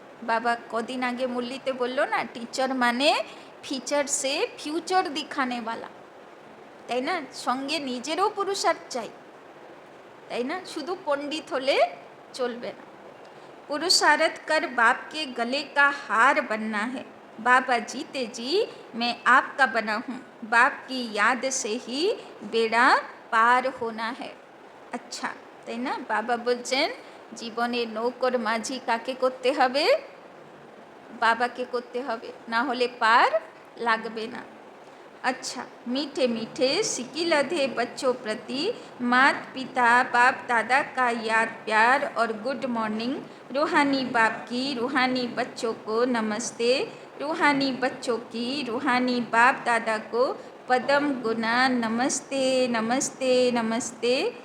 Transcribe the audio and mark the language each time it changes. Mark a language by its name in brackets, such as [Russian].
[Bangla] বাবা কদিন আগে মুরলিতে বললো না, টিচার মানে ফিচার সে ফিউচার দিখানেওয়ালা, তাই না। সঙ্গে নিজেরও পুরুষার্থ চাই, তাই না, শুধু পণ্ডিত হলে চলবে না। [Hindi] पुरुषार्थ कर बाप के गले का हार बनना है। बाबा जीते जी मैं आपका बना हूँ, बाप की याद से ही बेड़ा पार होना है। [Bangla] अच्छा, তাই না। বাবা বলছেন জীবনে নৌকর মাঝি কাকে করতে হবে, বাবাকে করতে হবে, না হলে পার লাগবে না। [Hindi] अच्छा, मीठे मीठे सिकिलधे बच्चों प्रति मात पिता बाप दादा का याद प्यार और गुड मॉर्निंग। रूहानी बाप की रूहानी बच्चों को नमस्ते, रूहानी बच्चों की रूहानी बाप दादा को पदम गुना नमस्ते नमस्ते नमस्ते।